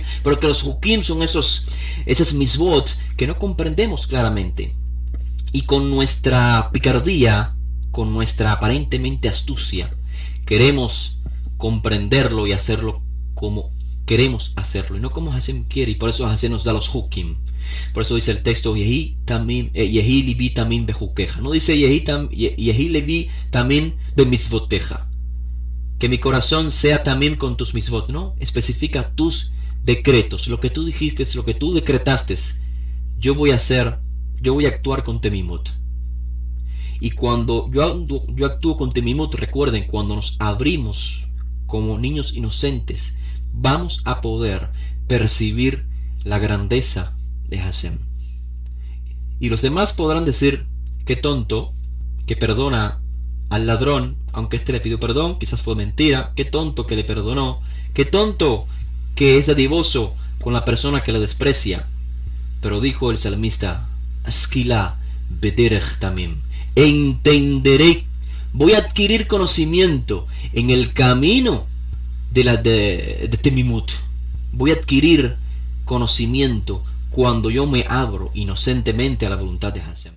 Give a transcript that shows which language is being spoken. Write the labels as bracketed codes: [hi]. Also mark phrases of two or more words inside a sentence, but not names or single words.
[es] Porque los hukim son esas misbot que no comprendemos claramente. Y con nuestra picardía, con nuestra aparentemente astucia, queremos comprenderlo y hacerlo como queremos hacerlo y no como Hashem quiere, y por eso Hashem nos da los hukim. Por eso dice el texto, [he] יהי לבי תמים בחוקיך. [es] No dice [he] יהי לבי תמים במצוותיך, [es] que mi corazón sea también con tus mitzvot. No, especifica tus decretos, lo que tú dijiste, lo que tú decretaste. Yo voy a hacer, yo voy a actuar con temimut. Y cuando yo actúo con temimut, recuerden, cuando nos abrimos como niños inocentes, vamos a poder percibir la grandeza de Hashem. Y los demás podrán decir, qué tonto que perdona al ladrón, aunque éste le pidió perdón, quizás fue mentira, qué tonto que le perdonó, qué tonto que es dadivoso con la persona que le desprecia. Pero dijo el salmista, [he] אשכילה בדרך תמים, [es] entenderé, voy a adquirir conocimiento en el camino de temimut. Voy a adquirir conocimiento cuando yo me abro inocentemente a la voluntad de Hashem.